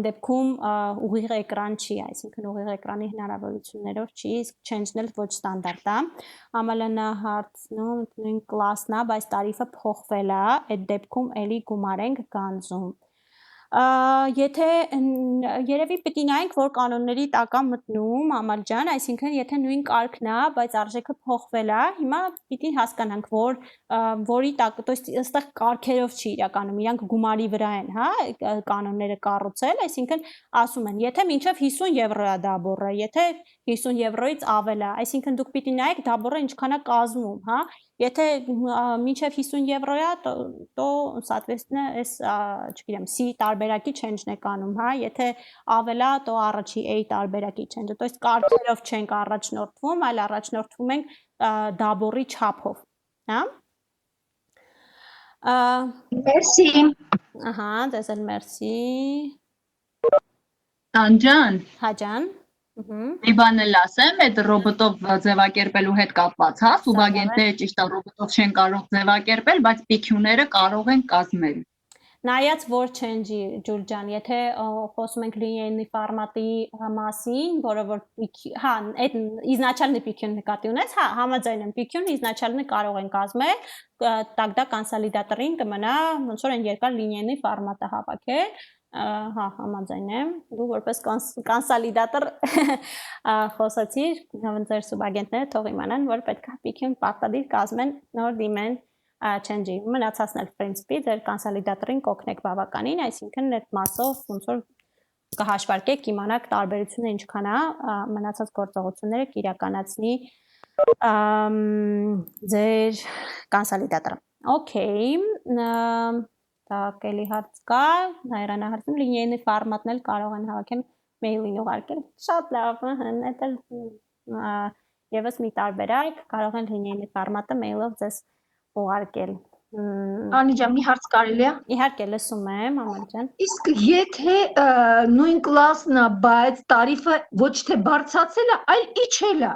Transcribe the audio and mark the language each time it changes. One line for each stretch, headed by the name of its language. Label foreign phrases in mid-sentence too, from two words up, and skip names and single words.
Armenian: դեպքում ուղիղ էկրան չի, այսինքն ուղիղ էկրանի հնարավորություններով չի, իսկ change-ն էլ ոչ ստանդարտ է։ Ամալանա հարցնում, նույն կլասն է, բայց տարիֆը փոխվել է, այդ դեպքում էլի գումար ենք գանձում։ Եթե երևի պետք է նայենք, որ կանոնների տակ է մտնում, Ամալ ջան, այսինքն եթե նույն կարգն է, բայց արժեքը փոխվել է, հիմա պիտի հասկանանք, որ որի տակ,
Russian: то есть
Armenian: այստեղ կարգերով չի իրականում, իրանք գումարի վրա են, հա, կանոնները կառուցել, այսինքն ասում են, եթե մինչև 50 եվրո է դաբորը, եթե 50 եվրոից ավել է, այսինքն դուք պիտի նայեք դաբորը ինչքան է կազմում, հա, եթե մինչև 50 եվրո է,
Russian: то соответственно,
Armenian: այս, չգիտեմ, C տարբերակի change-ն է կանում, հա, եթե ավել է, то առաջի A տարբերակի change-ը,
Russian: то есть
Armenian: կարգերով չենք առաջնորդվում, այլ առաջնորդվում ենք դաբորի չափով, հա։ Մերսի։ Ահա, դες էլ մերսի։ Տանջան, Հա ջան։ մի բան էլ ասեմ, այդ ռոբոտով ձևակերպելու հետ կապված, հա, սուբագենտները ճիշտ է ռոբոտով չեն կարող ձևակերպել, բայց PQ-ները կարող են կազմել։ Նայած որ change-ի Ջուլ ջան, եթե խոսում ենք
English: linear format-
Armenian: ի մասին, որը որ հա, այդ изначальный PQ-ն նկատի ունես, հա, համաձայն եմ, PQ-ն изначальный կարող են կազմել, тогда կոնսոլիդատորին կմնա ոնց որ այն երկար
English: linear format-
Armenian: ը հավաքել, հա, համաձայն եմ, դու որպես կոնսոլիդատոր խոսացիր, ձեր սուբագենտները թող իմանան, որ պետք է PQ-ն պարտադիր կազմեն նոր դիմեն change-ի, մնացածն էլ principi ձեր կոնսոլիդատորին կօգնեք բավականին, այսինքն այդ մասով ոնց որ կհաշվարկեք, իմանաք տարբերությունը ինչքան է, մնացած գործողությունները կիրականացնի ձեր կոնսոլիդատորը։ Okay, так, էլի հարց կա, հայրանը հարցնում,
English: linear format-
Armenian: ն էլ կարող են հավաքել mail-ին ուղարկել։ Շատ լավ, այդ էլ Եվս մի տարբերակ կարող են լինի ֆորմատը mail-ով ձեզ ուղարկել։ Անի ջան, մի հարց կարելի է։ Իհարկե լսում եմ, Աման ջան։ Իսկ եթե նույն կլասն է, բայց տարիֆը ոչ թե բարձրացել է, այլ իջել է։